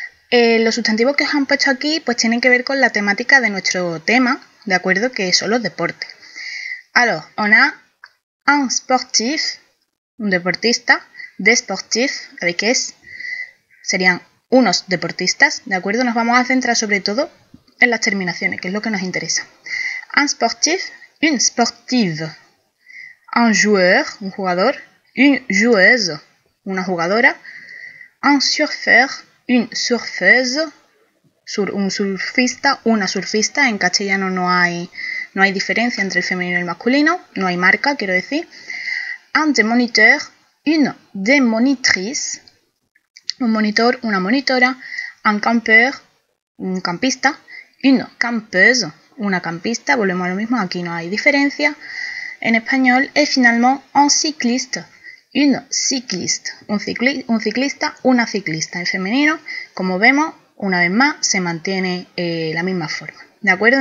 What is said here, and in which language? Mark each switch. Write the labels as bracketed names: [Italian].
[Spanish] Los sustantivos que os han puesto aquí pues tienen que ver con la temática de nuestro tema, ¿de acuerdo? Que son los deportes. [French] Alors, on a un sportif, [Spanish] un deportista, [French] des sportifs, avec S, [Spanish] serían unos deportistas, ¿de acuerdo? Nos vamos a centrar sobre todo en las terminaciones, que es lo que nos interesa. [French] Un sportif, une sportive, un joueur, [Spanish] un jugador, [French] une joueuse, [Spanish] una jugadora, [French] un surfeur, une surfeuse, [Spanish] un surfista, una surfista. En castellano no hay diferencia entre el femenino y el masculino, no hay marca, quiero decir. [French] Un démoniteur, une démonitrice, [Spanish] un monitor, una monitora. [French] Un campeur, [Spanish] un campista. [French] Une campeuse, [Spanish] una campista, volvemos a lo mismo, aquí no hay diferencia en español. Y finalmente, [French] un cycliste, une cycliste, [Spanish] un ciclista, una ciclista. En femenino, como vemos, una vez más se mantiene la misma forma, ¿de acuerdo?